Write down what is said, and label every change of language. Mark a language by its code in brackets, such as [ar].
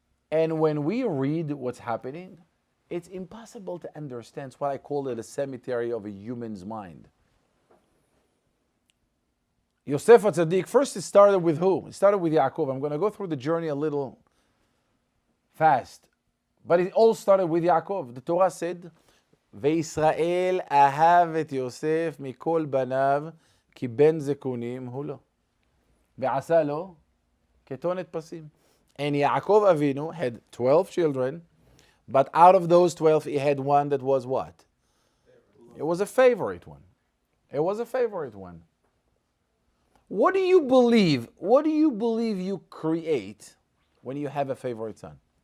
[en] And when we read what's happening, it's impossible to understand. It's what I call it a cemetery of a human's mind. Yosef HaTzadik, first it started with who? It started with Yaakov. I'm going to go through the journey a little fast. But it all started with Yaakov. The Torah said, [he] וישראל אהב את יוסף מכל בניו כי בן זקונים הוא לו. ועשה לו כתונת פסים. [en] And Yaakov Avinu had 12 children, but out of those 12 he had one that was what? It was a favorite one. It was a favorite one. What do you believe? What do you believe you create when you have a favorite son?